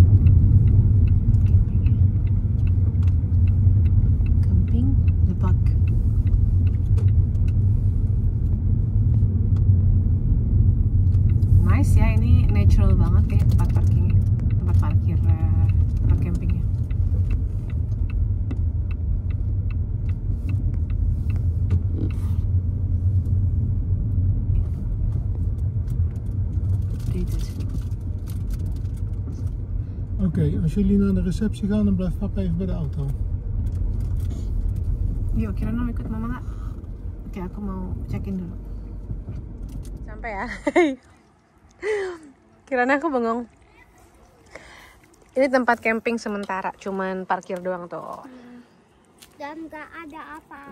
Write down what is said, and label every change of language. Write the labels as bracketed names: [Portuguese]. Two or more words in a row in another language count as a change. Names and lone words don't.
[Indonesian] Camping Lebak. Nice ya, ini natural banget ya tempat parkingnya, tempat parkir tempat campingnya. [Dutch] Oké, als jullie naar de receptie gaan, dan blijf papa even bij de auto. [Indonesian] Yuk, kira mau ikut mama nggak? Oke, aku mau check-in dulu. Sampai ya. Kiranya aku bengong. Ini tempat camping sementara, cuman parkir doang tuh. Dan nggak ada apa-apa.